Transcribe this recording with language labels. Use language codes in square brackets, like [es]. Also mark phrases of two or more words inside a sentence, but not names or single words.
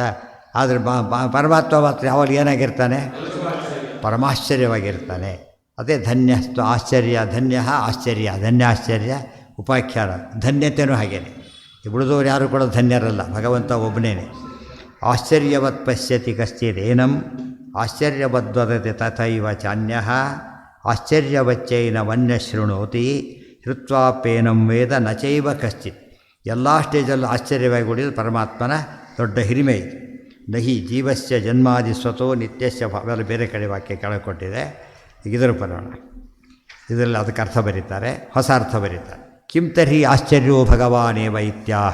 [kn] ಆದರೆ ಪರಮಾತ್ಮ ಮಾತ್ರ ಯಾವಾಗ ಏನಾಗಿರ್ತಾನೆ? ಪರಮಾಶ್ಚರ್ಯವಾಗಿರ್ತಾನೆ. ಅದೇ ಧನ್ಯಸ್ತು ಆಶ್ಚರ್ಯ, ಧನ್ಯ ಆಶ್ಚರ್ಯ, ಧನ್ಯ ಆಶ್ಚರ್ಯ ಉಪಾಖ್ಯಾನ. ಧನ್ಯತೆಯೂ ಹಾಗೇನೆ. ಉಳಿದವರು ಯಾರು ಕೂಡ ಧನ್ಯರಲ್ಲ, ಭಗವಂತ ಒಬ್ಬನೇನೆ. [sa] ಆಶ್ಚರ್ಯವತ್ ಪಶ್ಯತಿ ಕಶ್ಚಿದೇನಂ ಆಶ್ಚರ್ಯವದ್ವದತಿ ತಥೈವ ಚಾನ್ಯಃ ಆಶ್ಚರ್ಯವಚ್ಚೈನಮನ್ಯ ಶೃಣೋತಿ ಶ್ರುತ್ವಾಪ್ಯೇನಂ ವೇದ ನ ಚೈವ ಕಶ್ಚಿತ್. [kn] ಎಲ್ಲ ಸ್ಟೇಜಲ್ಲೂ ಆಶ್ಚರ್ಯವಾಗಿ ಉಳಿದು ಪರಮಾತ್ಮನ ದೊಡ್ಡ ಹಿರಿಮೆ ಇದೆ. [sa] ನಹಿ ಜೀವಸ್ಯ ಜನ್ಮಾದಿ ಸ್ವತೋ ನಿತ್ಯಸ್ಯ [kn] ಅವೆಲ್ಲ ಬೇರೆ ಕಡೆ ವಾಕ್ಯ ಕೆಳಕೊಟ್ಟಿದೆ. ಈಗ ಇದರ ಬರೋಣ. ಇದರಲ್ಲಿ ಅದಕ್ಕೆ ಅರ್ಥ ಬರೀತಾರೆ, ಹೊಸ ಅರ್ಥ ಬರೀತಾರೆ. [sa] ಕಿಂ ತರ್ಹಿ ಆಶ್ಚರ್ಯೋ ಭಗವಾನೇವ ಇತ್ಯಾಹ.